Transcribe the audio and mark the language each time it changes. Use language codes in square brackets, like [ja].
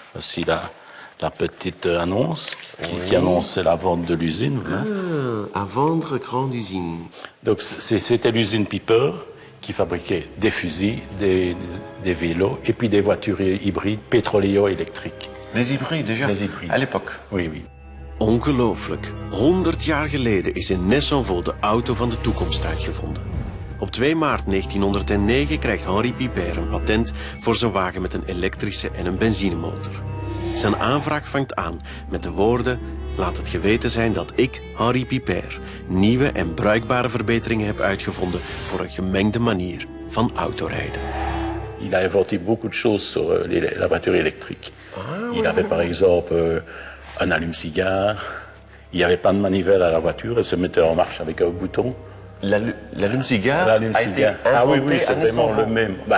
[fr] Voici la petite annonce qui annonçait la vente de l'usine. À vendre, grande usine. Donc, c'était l'usine Piper qui fabriquait des fusils, des vélos et puis des voitures hybrides pétroléo-électriques. Des hybrides déjà? Des hybrides. À l'époque? Oui. [nl] Ongelooflijk. 100 jaar geleden is in Ness-en-Vaux de auto van de toekomst uitgevonden. Op 2 maart 1909 krijgt Henri Piper een patent voor zijn wagen met een elektrische en een benzinemotor. Zijn aanvraag vangt aan met de woorden: laat het geweten zijn dat ik, Henri Piper, nieuwe en bruikbare verbeteringen heb uitgevonden voor een gemengde manier van autorijden. [fr] Il a inventé beaucoup de choses sur la voiture électrique. Il avait par exemple un allume-cigare, il n'y avait pas de manivelle à la voiture, elle se mettait en marche avec un bouton. L'allume-cigare a été inventé c'est vraiment le même.